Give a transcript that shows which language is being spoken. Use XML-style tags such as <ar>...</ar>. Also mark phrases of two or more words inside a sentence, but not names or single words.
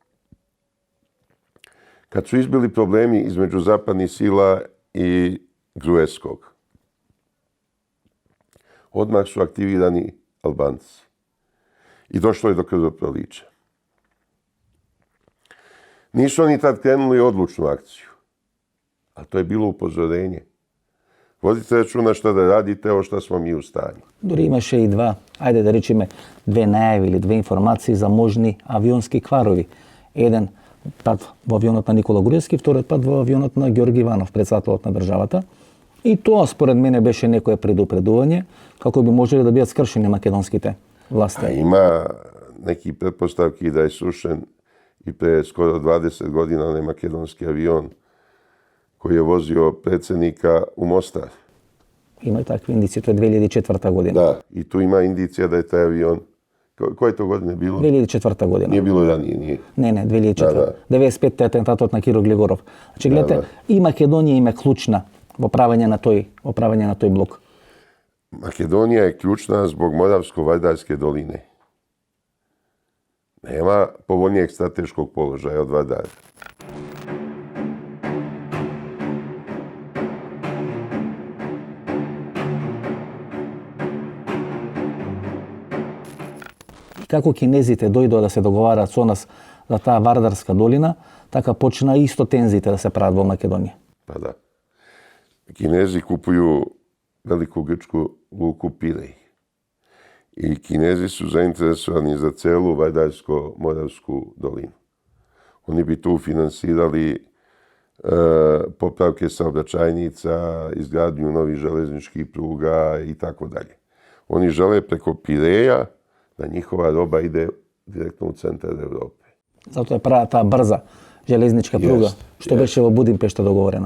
<sr>Kad su izbili problemi između zapadnih sila i Gruevskog, odmah su aktivirani Albanci. I došlo je do krvoprolića. Nisu oni tad krenuli odlučnu akciju, a to je bilo upozorenje. Vodite računa šta da radite, o šta smo mi u stanju.</sr> <mk>Дори имаше и два, ајде да речеме, две најави или две информации за можни авионски кварови. Еден пат во авионот на Никола Груевски, вториот пат во авионот на Ѓорги Иванов, председателот на државата. И тоа според мене беше некое предупредување како би можеле да бидат скршени македонските власти.</mk> <sr>A ima neki pretpostavki da je srušen i pre skoro 20 godina onaj makedonski avion koji je vozio predsjednika u Mostar.</sr> <mk>Има и такви индиции, тоа е 2004 година.</mk> <sr>Da, i tu ima indicija da je taj avion... Koje to godine bilo?</sr> <mk>2004 година.</mk> <sr>Nije bilo ranije, nije.</sr> <mk>Не, 2004. Да. 95 е атентатот на Киро Глигоров. Значи гледате, и Македонија им е клучна во правење на тој блок.</mk> <sr>Makedonija je ključna zbog Moravsko-Vardarske doline. Nema povoljnijeg strateškog položaja od Vardara.</sr> <mk>Како кинезите дојдоа да се договараат со нас за таа Вардарска долина, така почна исто тензиите да се прават во Македонија.</mk> <sr>Pa da. Kinezi kupuju veliku grčku luku Pirej. I Kinezi su zainteresovani za celu Vardarsko-Moravsku dolinu. Oni bi tu finansirali popravke saobraćajnica, izgradnju novih železničkih pruga i tako dalje. Oni žele preko Pireja da njihova roba ide direktno u centar Evrope.</sr> <mk>Затоа е прават таа брза железничка пруга, што беше во Будимпешта договорена.</mk>